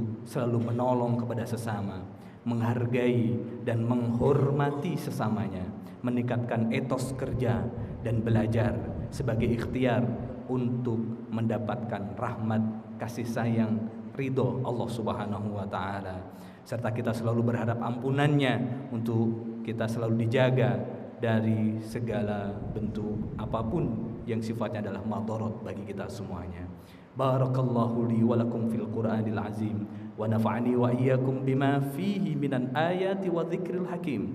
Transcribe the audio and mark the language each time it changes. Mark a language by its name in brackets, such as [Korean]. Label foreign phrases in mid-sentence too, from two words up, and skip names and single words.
[Indonesian] selalu menolong kepada sesama, menghargai dan menghormati sesamanya, meningkatkan etos kerja dan belajar sebagai ikhtiar untuk mendapatkan rahmat, kasih sayang, ridho Allah [Arabic] سبحانه وتعالى, [Indonesian] serta kita selalu berharap ampunannya, untuk kita selalu dijaga dari segala bentuk apapun yang sifatnya adalah madarat bagi kita semuanya. [Arabic] بارك الله لي ولكم في القرآن العظيم ونفعني وإياكم بما فيه من الآيات والذكر الحكيم.